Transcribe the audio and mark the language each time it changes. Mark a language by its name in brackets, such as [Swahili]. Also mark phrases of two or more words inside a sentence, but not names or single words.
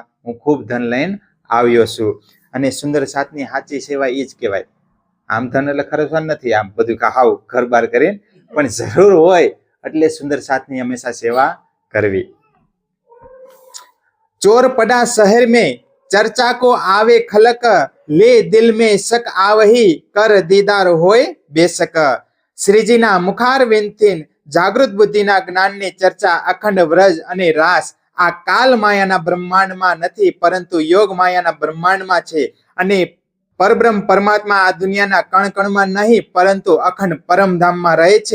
[Gujarati] હું ખૂબ ધન લઈને આવ્યો છું અને સુંદર સાથની સાચી સેવા એ જ કહેવાય. આમ ધન એટલે ખર્ચવાનું નથી આમ બધું હાવ ઘર બાર કરીને પણ જરૂર હોય એટલે સુંદર સાથની હંમેશા સેવા કરવી. [Hindi] चोर पड़ा शहर में चर्चा को आवे खलक ले दिल में शक आवही कर दीदार होय बेशक. [Gujarati] શ્રીજીના મુખારવિંદથી જાગૃત બુદ્ધિના જ્ઞાનની ચર્ચા અખંડ વ્રજ અને રાસ આ કાલ માયાના બ્રહ્માંડમાં નથી પરંતુ યોગ માયાના બ્રહ્માંડમાં છે અને પરબ્રહ્મ પરમાત્મા આ દુનિયાના કણ કણમાં નહીં પરંતુ અખંડ પરમધામમાં રહે છે.